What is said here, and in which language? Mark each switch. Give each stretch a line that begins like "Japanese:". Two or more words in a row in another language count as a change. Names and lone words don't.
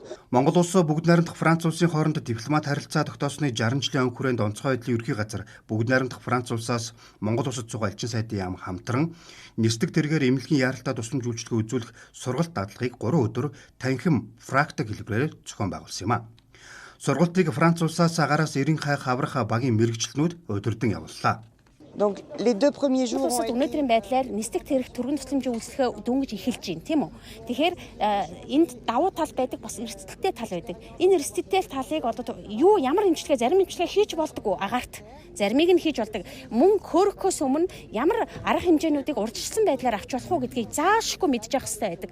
Mongolian: Монгол улс бүгд найрамдах Франц улсын хооронд дипломат харилцаа тогтоосны 60 жилийн өн хүрээнд онцгой байдлын ерхий газар бүгд найрамдах Франц улсаас Монгол улсад цуг элчин сайдын яам хамтран нисдэг тэргээр эмнэлгийн яаралтай тусламж үйлчилгээ үзүүлэх сургалт дадлагыг 3 өдөр танхим практик хэлбэрээр зохион байгуулсан юм а. Сургалтыг Франц улсаас агаараас 90 хайх аврах багийн мэрэгчлэнүүд удирдан явууллаа.
French: Donc les 2 premiers jours ont été
Mongolian: Өнөөдрийн байдлаар нислэг тэрэг түргэн тусламжийн үйлчлэгээ дөнгөж эхэлж байна, тийм үү? Тэгэхээр энд давуу тал байдаг, бас эрсдэлтэй тал байдаг. Энэ эрсдэлтэй талыг одоо ямар эмчилгээ, зарим эмчилгээ хийж болдгоо агаарт. Заримыг нь хийж болдог. Мөн хөөрөхөөс өмнө ямар арга хэмжээнүүдийг урьдчилсан байдлаар авч болох уу гэдгийг заашгүй мэдж явах хэрэгтэй байдаг.